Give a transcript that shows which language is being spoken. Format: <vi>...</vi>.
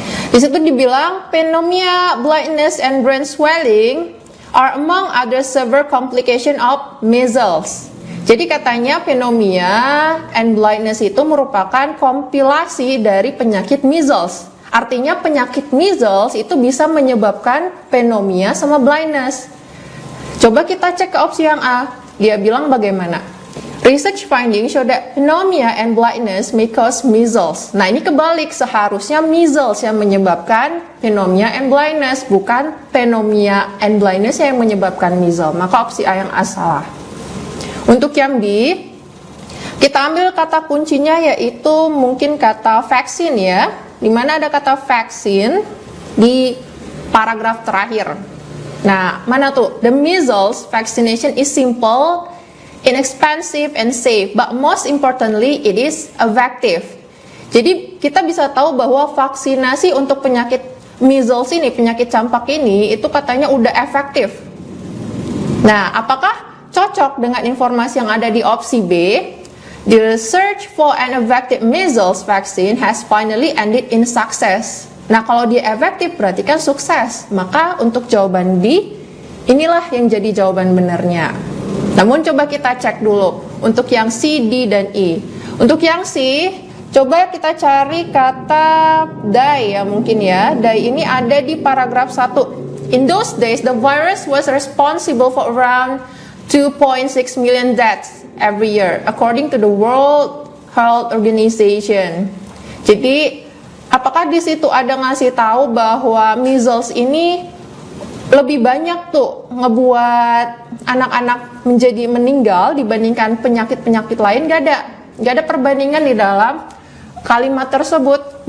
<id>Di situ dibilang</id> <en>pneumonia, blindness, and brain swelling are among other severe complication of measles.</en> <id>Jadi katanya</id> <en>pneumonia and blindness</en> <id>itu merupakan kompilasi dari penyakit measles. Artinya penyakit measles itu bisa menyebabkan pneumonia sama blindness. Coba kita cek ke opsi yang A. Dia bilang bagaimana?</id> <en>Research findings show that pneumonia and blindness may cause measles.</en> <id>Nah ini kebalik, seharusnya measles yang menyebabkan</id> <en>pneumonia and blindness,</en> <id>bukan pneumonia and blindness yang menyebabkan measles. Maka opsi A yang A salah. Untuk yang B, kita ambil kata kuncinya yaitu mungkin kata vaksin ya. Dimana ada kata vaksin di paragraf terakhir. Nah, mana tuh?</id> <en>The measles vaccination is simple, inexpensive, and safe, but most importantly, it is effective.</en> <id>Jadi kita bisa tahu bahwa vaksinasi untuk penyakit measles ini, penyakit campak ini, itu katanya udah efektif. Nah, apakah cocok dengan informasi yang ada di opsi B?</id> <en>The research for an effective measles vaccine has finally ended in success.</en> <id>Nah, kalau dia efektif berarti kan sukses. Maka untuk jawaban B, inilah yang jadi jawaban benarnya. Namun coba kita cek dulu untuk yang C, D, dan E. Untuk yang C, coba kita cari kata die ya mungkin ya. Die ini ada di paragraf 1.</id> <en>In those days, the virus was responsible for around 2.6 million deaths every year, according to the World Health Organization.</en> <id>Jadi, apakah di situ ada ngasih tahu bahwa measles ini lebih banyak tuh ngebuat anak-anak menjadi meninggal dibandingkan penyakit-penyakit lain? Gak ada perbandingan di dalam kalimat tersebut.</id>